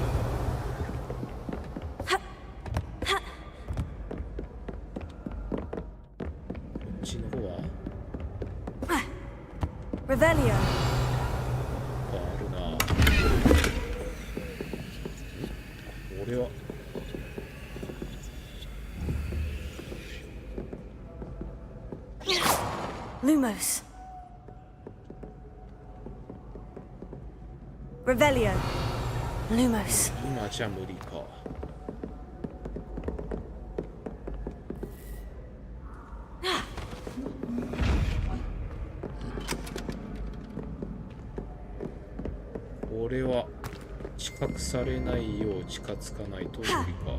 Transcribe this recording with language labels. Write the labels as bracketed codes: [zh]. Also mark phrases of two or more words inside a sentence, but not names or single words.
[ja] こっちの方は Revelio. あるな。これは Lumos. Revelio. Lumos. 今じゃ無理か。これは知覚されないよう近づかないと無理か。